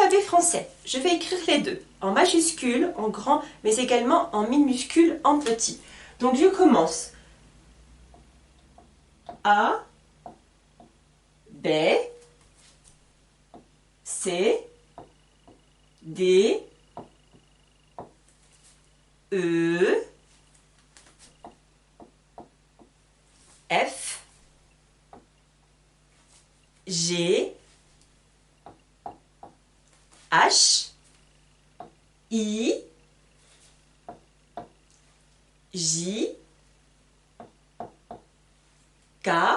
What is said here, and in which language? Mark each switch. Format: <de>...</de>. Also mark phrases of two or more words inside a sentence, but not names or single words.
<fr>français. Je vais écrire les deux, en majuscule, en grand, mais également en minuscule, en petit. Donc je commence. A, B, C, D, E, F, G, H, I, J, K,</fr>